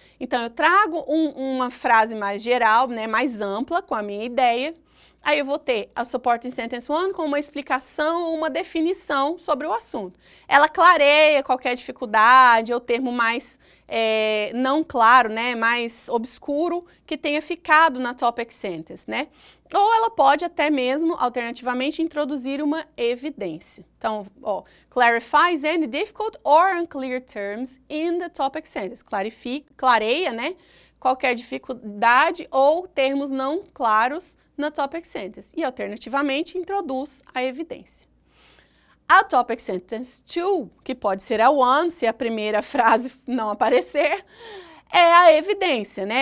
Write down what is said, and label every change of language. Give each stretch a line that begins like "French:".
Portuguese: Então eu trago uma frase mais geral, né, mais ampla, com a minha ideia, aí eu vou ter a supporting sentence 1 com uma explicação ou uma definição sobre o assunto. Ela clareia qualquer dificuldade ou termo mais não claro, né, mais obscuro, que tenha ficado na topic sentence, né? Ou ela pode até mesmo, alternativamente, introduzir uma evidência. Então, ó,
English: clarifies any difficult or unclear terms in the topic sentence.
Portuguese: Clareia, né, qualquer dificuldade ou termos não claros na topic sentence. E, alternativamente, introduz a evidência. A topic sentence 2, que pode ser a 1, se a primeira frase não aparecer, é a evidência, né?